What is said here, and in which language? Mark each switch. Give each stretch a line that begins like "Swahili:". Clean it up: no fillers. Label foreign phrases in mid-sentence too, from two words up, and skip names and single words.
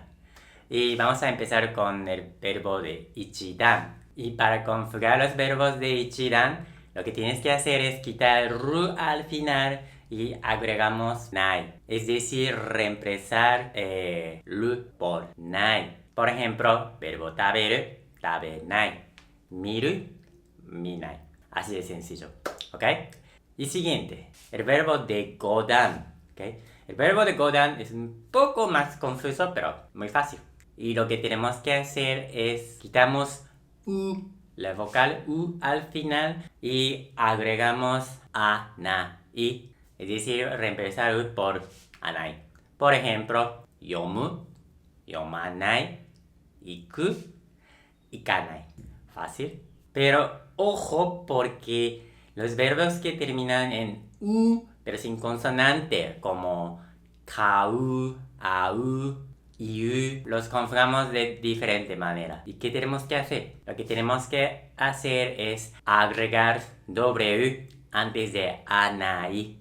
Spanish: Y vamos a empezar con el verbo de ichidan. Y para conjugar los verbos de ichidan, lo que tienes que hacer es quitar ru al final y agregamos nai. Es decir, reemplazar ru por nai. Por ejemplo, verbo
Japanese: 食べる、食べない. 見る、見ない.
Spanish: Así de sencillo, ¿ok? Y siguiente, el verbo de godan, ¿ok? El verbo de godan es un poco más confuso, pero muy fácil. Y lo que tenemos que hacer es quitamos u, la vocal u al final y agregamos anai. Es decir, reemplazar u por anai. Por ejemplo,
Japanese: 読む、読まない、行く、行かない.
Spanish: Fácil. Pero ojo porque los verbos que terminan en u, pero sin consonante, como
Japanese: 買う、会う、言う,
Spanish: los conjugamos de diferente manera. ¿Y qué tenemos que hacer? Lo que tenemos que hacer es agregar w antes de anai.